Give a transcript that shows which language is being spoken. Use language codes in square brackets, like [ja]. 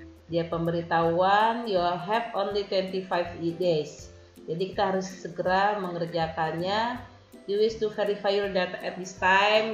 [id] Dia pemberitahuan [en] you have only 25 days. [id] Jadi kita harus segera mengerjakannya. [en] You wish to verify your data at this time?